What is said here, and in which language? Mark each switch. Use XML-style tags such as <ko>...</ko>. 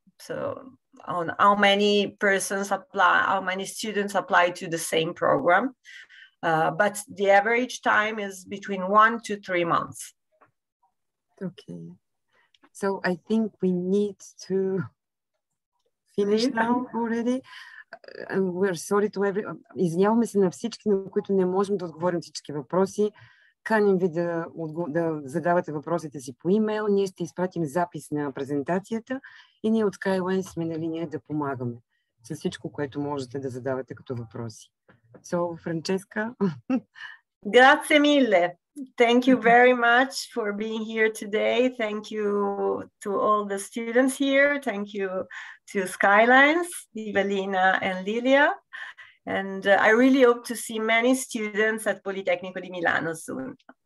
<en>So on how many persons apply, how many students apply to the same program. But the average time is between 1 to 3 months. Okay. So I think we need to finish now already. We're sorry to everyone.</en> <bg>Извиняваме се на всички, на които не можем да отговорим всички въпроси. Каним ви да задавате въпросите си по имейл. Ние ще изпратим запис на презентацията и ние от Skyline сме на линия да помагаме с всичко, което можете да задавате като въпроси.</bg> <en>So, Francesca.</en> <it>Grazie mille.</it> <en>Thank you very much for being here today. Thank you to all the students here. Thank you to Skylines, Evelina and Lilia. And I really hope to see many students at Politecnico di Milano soon.</en>